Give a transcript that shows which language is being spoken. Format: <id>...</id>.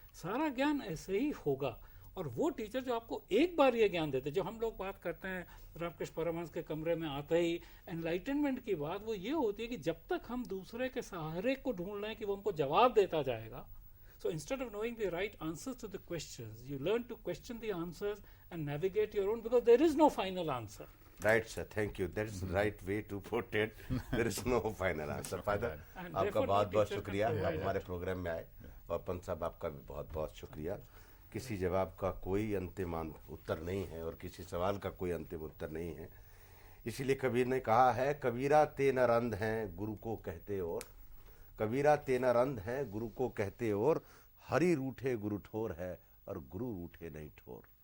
<hi>सारा ज्ञान ऐसे ही होगा। और वो टीचर जो आपको एक बार ये ज्ञान देते, जो हम लोग बात करते हैं रामकृष्ण परमहंस के कमरे में आते ही एनलाइटनमेंट की बात, वो ये होती है कि जब तक हम दूसरे के सहारे को ढूंढ रहे हैं कि वो हमको जवाब देता जाएगा,</hi> <en>so instead of knowing the right answers to the questions, you learn to question the answers and navigate your own, because there is no final answer. Right, sir. Thank you. That is the right way to put it. There is no final answer.</en> <hi>Father, आपका बहुत-बहुत शुक्रिया, आप हमारे programme में आए, और पंत साहब आपका भी बहुत-बहुत शुक्रिया। किसी जवाब का कोई अंतिम उत्तर नहीं है और किसी सवाल का कोई अंतिम उत्तर नहीं है। इसीलिए कबीर ने कहा है, कबीरा ते न रंध हैं गुरु को कहते और, कबीरा ते न रंध हैं गुरु को कहते और, हरि रूठे गुरु ठोर है और गुरु रूठे नहीं ठोर।</hi>